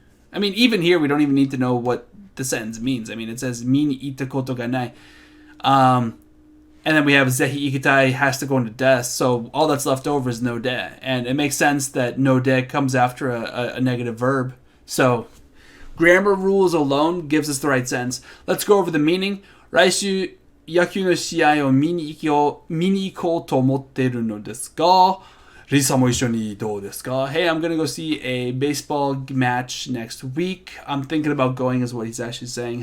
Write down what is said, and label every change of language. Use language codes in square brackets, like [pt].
[en] I mean, even here, we don't even need to know what the sentence means. I mean, it says [ja] mi ni ita koto ga nai. [en] And then we have [ja] zehi ikitai [en] has to go into des, so all that's left over is no de. And it makes sense that no de comes after a negative verb. So grammar rules alone gives us the right sense. Let's go over the meaning. [ja] 来週野球の試合を見に行こうと思っているのですが、リサも一緒にどうですか? [en] Hey, I'm gonna go see a baseball match next week. I'm thinking about going is what he's actually saying.